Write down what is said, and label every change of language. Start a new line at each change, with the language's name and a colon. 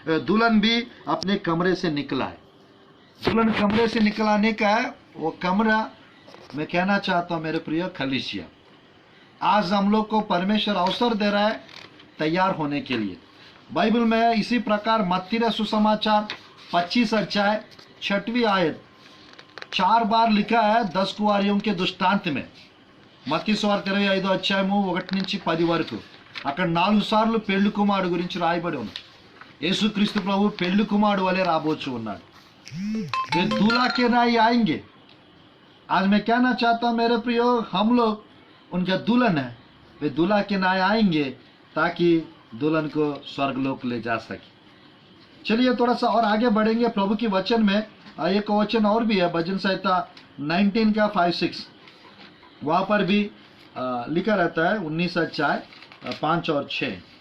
Hindi: दुल्हन भी अपने कमरे से निकला है। दुल्हन कमरे से निकलाने का है, वो कमरा मैं कहना चाहता हूं मेरे प्रिय कलीसिया। आज हम लोग को परमेश्वर अवसर दे रहा है तैयार होने के लिए। बाइबल में इसी प्रकार मत्ती सुसमाचार 25 अध्याय 6वीं आयत 4 बार लिखा है 10 कुवारियों के दृष्टांत में।
Telugu: మత్తయి సువార్త 25వ అధ్యాయము 1 నుంచి 10 వరకు అక్కడ 4 సార్లు పెళ్లి కుమారుడు గురించి రాయబడి ఉంది। యేసుక్రీస్తు ప్రభు పెళ్లి కుమారుడు వలె రాబోచు ఉన్నాడు।
Hindi: वे दूल्हा के नाई आएंगे। आज मैं कहना चाहता हूं मेरे प्रियो, हम लोग उनका दुल्हन है, वे दूल्हा के नाई आएंगे ताकि दुल्हन को स्वर्गलोक ले जा सके। चलिए थोड़ा सा और आगे बढ़ेंगे प्रभु के वचन में। एक वचन और भी है भजन संहिता 19 का 5-6, वहाँ पर भी लिखा रहता है 19 अध्याय 5 और 6।